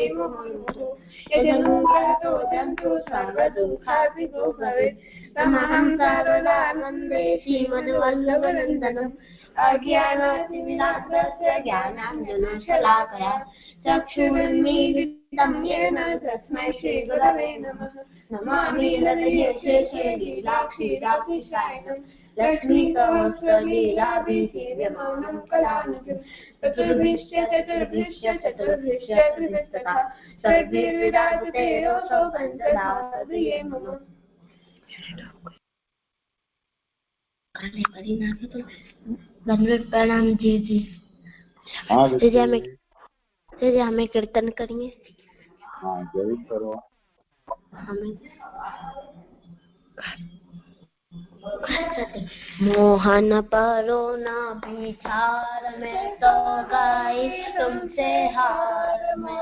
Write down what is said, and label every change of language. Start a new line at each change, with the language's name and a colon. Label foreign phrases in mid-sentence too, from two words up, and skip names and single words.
Sanskrit: मुहुर्मुहुः यजनुवातो जन्तु सर्वदुःखार्तिको भवेत् तमहं सर्वदा वन्दे श्रीमद्वल्लभनन्दनम् अज्ञानातिमिरान्तस्य ज्ञानाञ्जनशलाकया चक्षुरुन्मीलितं येन तस्मै श्रीगुरवे नमः नमामि हृदये शेषे लीलाक्षीराक्षिशायनं लक्ष्मीतमस्तलीलाभिसेव्यमानं कलानिधिं चतुर्भिश्च चतुर्भिस्तथा सर्वैर्विराजते योऽसौ पञ्चधा हृदये मम।
Hindi: प्रणाम जी जी। हमें कीर्तन करेंगे। हाँ जरूर करो। मोहन परो ना बिचार में तो गाई तुमसे हार में